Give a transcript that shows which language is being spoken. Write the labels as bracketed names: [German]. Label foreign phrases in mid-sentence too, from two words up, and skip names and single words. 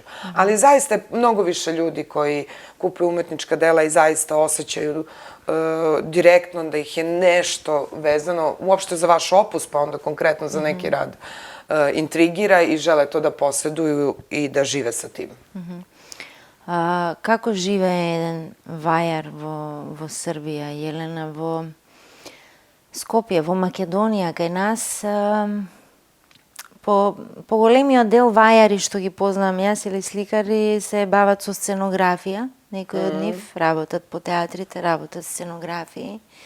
[Serbian] Ali zaista je mnogo više ljudi koji kupuju umetnička dela i zaista osjećaju direktno da ih je nešto vezano uopšte za vaš opus, pa onda konkretno za neki rad intrigira i žele to da posjeduju i da žive sa tim. [Macedonian] Како живее еден вајар во Србија, Јелена, во Скопје, во Македонија, кај нас по големиот дел вајари што ги познавам јас или сликари се бават со сценографија, некои од нив работат по театрите, работат сценографии.